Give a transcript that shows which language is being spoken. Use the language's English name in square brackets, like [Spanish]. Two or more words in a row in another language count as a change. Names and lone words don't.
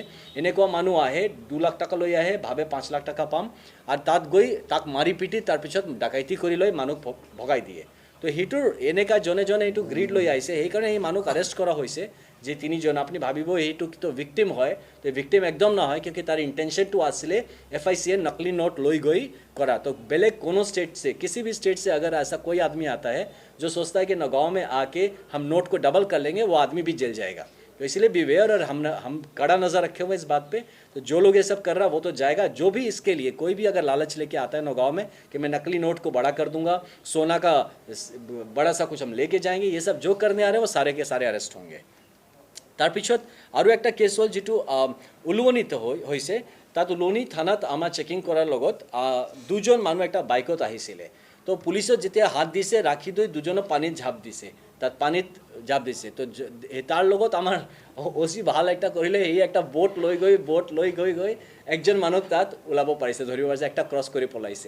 [Assamese] এনেকুৱা মানুহ আহে 2 লাখ টকা লৈ আহে, ভাবে 5 লাখ টকা পাম আৰু তাত গৈ তাক মাৰি পিটি তাৰপিছত ডাকাইতি কৰি লৈ মানুহক ভগাই দিয়ে। তো সেইটোৰ এনেকুৱা জনে এইটো গ্ৰীড লৈ আহিছে, সেইকাৰণে এই মানুহক আৰেষ্ট কৰা হৈছে। যে 3জন আপুনি ভাবিব এইটো তো ভিক্টিম হয়, তো ভিক্টিম একদম নহয়, क्योंकि তাৰ ইন্টেনশনটো আছিলে FICN [Hindi] नकली नोट [Assamese] লৈ গৈ करा। [Hindi] तो [Assamese] বেলেগ কোনো [Hindi] स्टेट से किसी भी स्टेट से अगर ऐसा कोई आदमी आता है जो सोचता है कि नगांव में आके हम नोट को डबल कर लेंगे, वो आदमी भी जेल जाएगा। तो इसलिए बिवेयर और हम कड़ा नज़र रखे हुए इस बात पे। तो जो लोग ये सब कर रहा वो तो जाएगा। जो भी इसके लिए कोई भी अगर लालच लेके आता है नगांव में कि मैं नकली नोट को बड़ा कर दूंगा, सोना का बड़ा सा कुछ हम लेके जाएंगे, ये सब जो करने आ रहे हैं वो सारे के सारे अरेस्ट होंगे। [Assamese] তাৰপিছত আৰু একটা কেছ হ'ল যিটো উলুৱনিত হৈছে। তাত উলুৱনি থানাত আমাৰ চেকিং কৰাৰ লগত 2জন মানুহ একটা বাইকত আহিছিলে। তো পুলিচত যেতিয়া হাত দিছে ৰাখি লৈ 2জনক পানীত ঝাপ দিছে, তাত পানীত ঝাপ দিছে। তো তাৰ লগত আমাৰ অচি ভাল একটা কৰিলে, এই একটা বোট লৈ গৈ একজন মানুহক তাত ওলাব পাৰিছে, ধৰিব পাৰিছে, একটা ক্ৰছ কৰি পলাইছে।